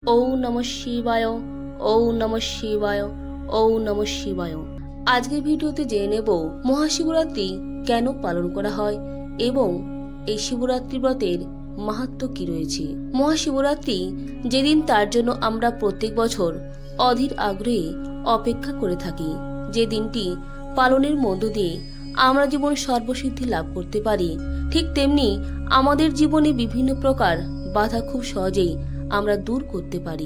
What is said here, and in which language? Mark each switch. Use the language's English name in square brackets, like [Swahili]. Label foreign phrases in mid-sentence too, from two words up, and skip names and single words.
[Sanskrit] ওম নমঃ শিবায়, ওম নমঃ শিবায়, ওম নমঃ শিবায়। [Bangla] আজকের ভিডিওতে জেনে নেব মহাশিবরাত্রি কেন পালন করা হয় এবং এই শিবরাত্রি ব্রতের মাহাত্ম্য কি রয়েছে। মহাশিবরাত্রি যেদিন, তার জন্য আমরা প্রত্যেক বছর অধীর আগ্রহে অপেক্ষা করে থাকি। যে দিনটি পালনের মধ্য দিয়ে আমরা জীবন সর্বসিদ্ধি লাভ করতে পারি, ঠিক তেমনি আমাদের জীবনে বিভিন্ন প্রকার বাধা খুব সহজেই আমরা দূর করতে পারি।